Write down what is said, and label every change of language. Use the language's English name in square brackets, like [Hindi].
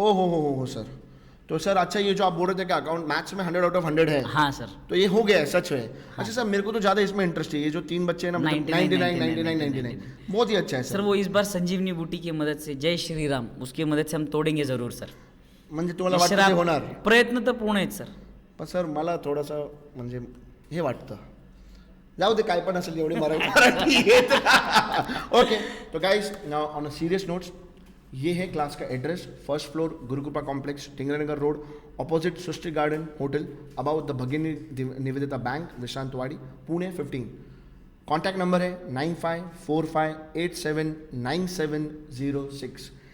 [Hindi] ओ हो सर। तो सर अच्छा, ये जो आप बोल रहे थे कि अकाउंट मैथ्स में 100 आउट ऑफ 100 है, हाँ सर, तो ये हो गया है, सच है। अच्छा सर, मेरे को तो ज़्यादा इसमें इंटरेस्ट है, ये जो 3 बच्चे हैं ना, 99 बहुत ही अच्छा है सर। वो इस बार संजीवनी बूटी की मदद से, जय श्री राम, उसकी मदद से हम तोडेंगे जरूर सर। [Marathi] म्हणजे तुम्हाला वाटतं ते होणार? प्रयत्न तर पूर्ण आहेत सर। पण सर मला थोडासा म्हणजे हे वाटतं, जाऊ दे काय पण असेल, एवढी मराठी येत। [Hindi] ओके, तो [English] guys now on a serious notes, [Hindi] ये है क्लास का address, 1st floor Gurukripa complex, टिंगरानगर road, opposite Srishti garden hotel, about the भगिनी Nivedita bank, Vishrantwadi, Pune 15। Contact number है 9545879706।